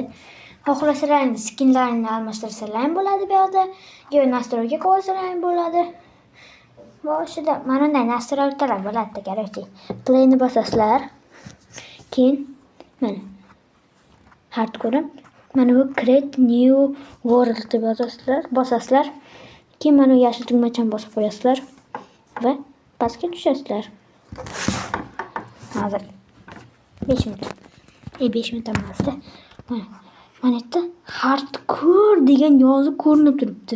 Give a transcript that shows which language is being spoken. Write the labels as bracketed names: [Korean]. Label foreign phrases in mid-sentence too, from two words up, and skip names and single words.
[Uzbek] Xohlasalaring skinlarini almashtirsalaring bo'ladi bu yerda. Yo nastroyga qo'ysalaring bo'ladi. Boshida mana bunday nastroylar bo'ladi, kerakli. Playni bosasizlar. Keyin mana hardcore mana bu [English] create new world [Uzbek] deb bosasizlar. Keyin mana bu yashil tugmachani bosib qo'yasizlar va pastga tushasizlar. Hozir 5 minut. 5 minut emasda. Mana yerda hardcore degan yozuv ko'rinib turibdi.